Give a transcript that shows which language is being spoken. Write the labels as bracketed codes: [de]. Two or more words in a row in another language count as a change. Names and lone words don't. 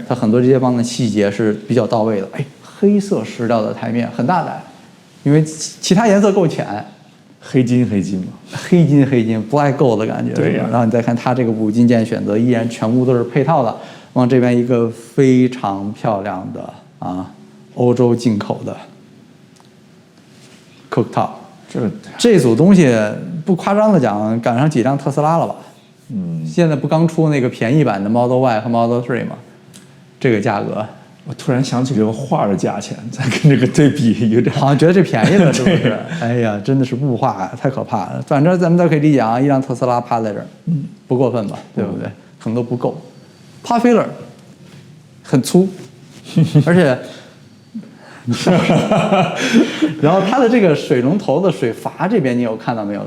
[zh] 它很多這些方的細節是比較到位的。哎，黑色石料的台面很大膽，因為其他顏色夠淺。黑金嘛，黑金 [en] black gold [zh] 的感覺。对呀。然後你再看它這個五金件選擇，依然全部都是配套的。往這邊一個非常漂亮的歐洲進口的 cooktop。這組東西不誇張的講，趕上幾輛特斯拉了吧？現在不剛出那個便宜版的 Model Y 和 Model 3嗎？這個價格。我突然想起這個畫的價錢，再跟這個對比，有點好像覺得這便宜了，是不是？哎呀，真的是物化太可怕了。反正咱們都可以理解啊，一輛特斯拉趴在這兒，不過分吧？對不对？可能都不夠。 [en] Pot filler [zh] 很粗，而且，然後它的這個水龍頭的水阀這邊你有看到沒有？